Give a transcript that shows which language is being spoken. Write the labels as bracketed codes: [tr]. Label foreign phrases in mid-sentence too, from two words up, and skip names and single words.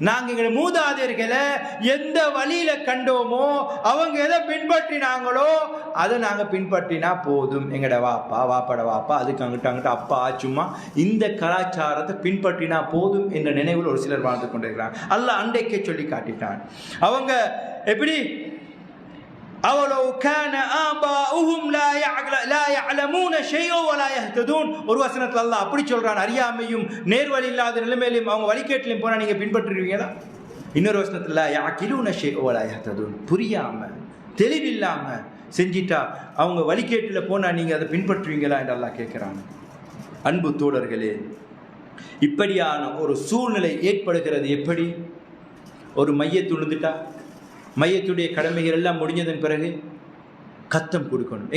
[ta] நாங்கள் எங்களை மூதாதையர்களை எந்த வழியில கண்டோமோ, அவங்க எதை பின்பற்றினாங்களோ அதை நாங்கள் பின்பற்றினா போதும். எங்கட வாப்பாட வாப்பா அதுக்கு அங்கிட்ட அப்பா சும்மா இந்த கலாச்சாரத்தை பின்பற்றினா போதும் என்ற நினைவில் ஒரு சிலர் வாழ்ந்து கொண்டிருக்கிறாங்க. அல்லாஹ் அன்றைக்கே சொல்லி காட்டிட்டான். அவங்க எப்படி [ar] أَوَلَوْ كَانَ آبَاؤُهُمْ لَا يَعْلَمُونَ شَيْئًا وَلَا يَهْتَدُونَ. [ta] ஒரு வசனத்துல அல்லாஹ் அப்படி சொல்றான், அறியாமையும் நேர்வழி இல்லாத நிலைமையிலும் அவங்க வழிகேட்டிலும் போனா நீங்க பின்பற்றுவீங்களா? இன்னொரு வசனத்துல [ar] يَعْقِلُونَ شَيْئًا وَلَا يَهْتَدُونَ. [ta] புரியாம தெளிவில்லாம செஞ்சிட்டா அவங்க வழிகேட்டில போனா நீங்க அதை பின்பற்றுவீங்களா என்று அல்லாஹ் கேட்கிறான். அன்பு தோழர்களே, இப்படியான ஒரு சூழ்நிலை ஏற்படுகிறது. எப்படி? ஒரு மையத்து விழுந்துட்டா மையத்துடைய கடமைகள் எல்லாம் முடிஞ்சதன் பிறகு கத்தம் கொடுக்கணும்.